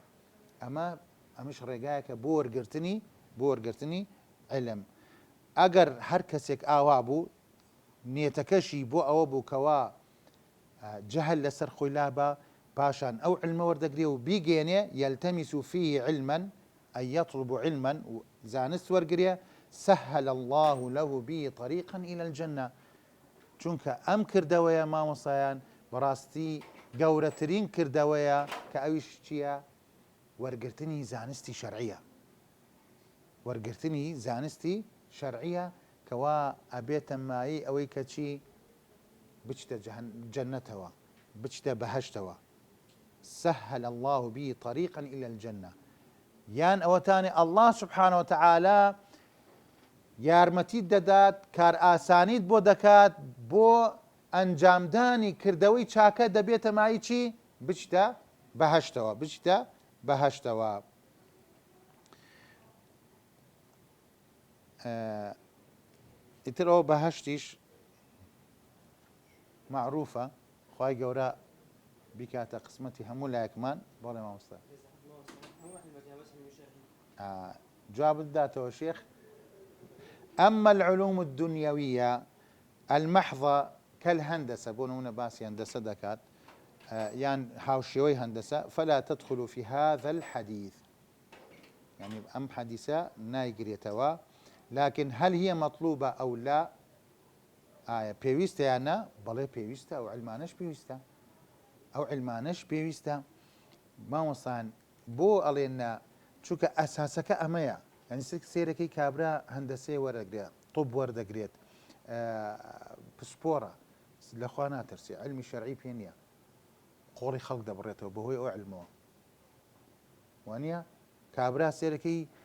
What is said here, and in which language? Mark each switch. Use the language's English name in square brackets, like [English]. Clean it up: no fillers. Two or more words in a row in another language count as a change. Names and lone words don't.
[Central Kurdish] ئەمەش ڕێگایەکە بۆ وەرگرتنی علم. ئەگەر هەر کەسێک ئاوا بوو، نێتەکەشی بۆ ئەوە بوو کەوا جەهل لەسەر خۆی لابە، پاشان ئەو علمە وەردەگرێ و بیگەێنێ، [Arabic] یەلتەمیس فیه علما، ئەی یەطلب علما، [Central Kurdish] زانست وەرگرێ، [Arabic] سهل الله له به طريقا إلى الجنة. [Central Kurdish] چونکە ئەم کردەوەیە مامۆسایان بەڕاستی گەورەترین کردەوەیە کە ئەویش چییە؟ وەرگرتنی زانستی شەرعیە، وەرگرتنی زانستی شەرعیە کەوا ئەبێتە مایی ئەوەی کە چی بچتە جەنەتەوە، بچتە بەهەشتەوە. [Arabic] سهل الله به طريقا إلى الجنة. [Central Kurdish] یان ئەوەتانی [Arabic] الله سبحانه وتعالى [Central Kurdish] یارمەتی دەدات، کار ئاسانیت بۆ دەکات بۆ ئەنجامدانی کردەوەی چاکە دەبێتە مای چی؟ بچتە بەهەشتەوە، بچتە بەهەشتەوە. ئیتر ئەوە بەهەشتیش معروفە، خوای گەورە بیکاتە قسمەتی هەموو لایەکمان. بەڵێ مامۆستا جواب بداتەوە شێخ. [Arabic] أما العلوم الدنيوية المحضة كالهندسة، [Central Kurdish] بۆ نمونە باسی هەندەسە دەکات یان هاوشێوەی هەندەسە، [Arabic] فلا تدخل في هذا الحديث، يعني أم حديثة نايقريتوا. لكن هل هي مطلوبة أو لا؟ [Central Kurdish] پێویستە یانە؟ بەڵێ پێویستە، ئەو علمانەش پێویستە، ئەو علمانەش پێویستە. مامۆستان بۆ ئەڵێنە چونکە ئەساسەکە ئەمەیە، یعنی سێرەکەی کابرا هەندەسەی وەرەگرێت، طب وەردەگرێت، پسپۆرە، لەخوا ناترسێ، علمی شەرعی پێ نییە، قۆڵی خەڵک دەبڕێتەوە بەهۆی ئەو علمەوە، وانە کابرا سێرەکەی